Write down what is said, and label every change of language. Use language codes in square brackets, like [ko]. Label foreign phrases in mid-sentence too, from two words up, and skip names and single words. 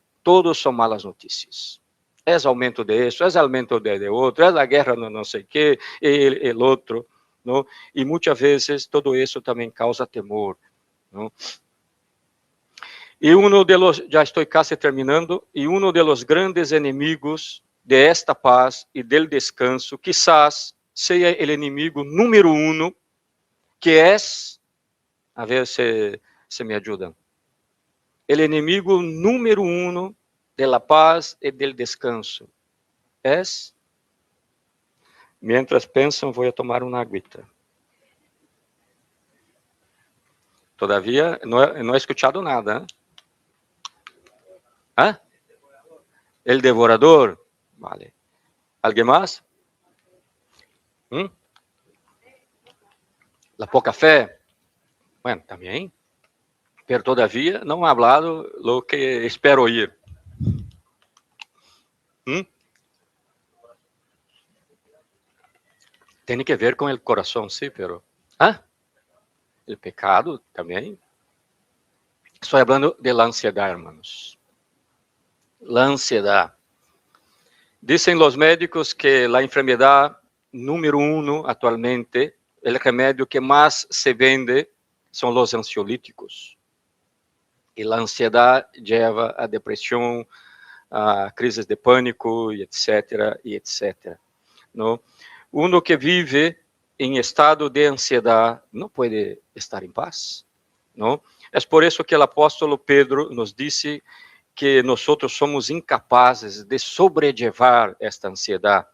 [pt] Todos são malas notícias. É aumento de isso, é aumento de outro, é a guerra não sei o que, e o outro. Não? E muitas vezes todo isso também causa temor. Não? E já estou quase terminando, e [es] de los grandes [pt] inimigos [es] de esta paz e del descanso, quizás [pt] seja o inimigo número 1, que é, a ver se me ajudam, o inimigo número 1 [es] de la paz e del descanso [pt] é, mientras pensam, vou tomar uma aguita. [es] Todavia, não he escuchado nada. ¿Ah? El devorador. Vale. [pt] Alguém mais? [es] La poca fé? Bueno, também. Pero todavía não ha hablado lo que espero oír. [pt] Tem que ver com o coração, sim, pero... o pecado também. Estou falando [es] de la ansiedad, hermanos. La ansiedad. Dicen los médicos que la enfermedad número 1 actualmente, el remedio que más se vende son los ansiolíticos. [pt] E a ansiedade leva a depressão, a crises de pânico, e etc., e etc. Não? Uno que vive em estado de ansiedade não pode estar em paz. Não? É por isso que o apóstolo Pedro nos disse que nós somos incapazes de sobrellevar esta ansiedade.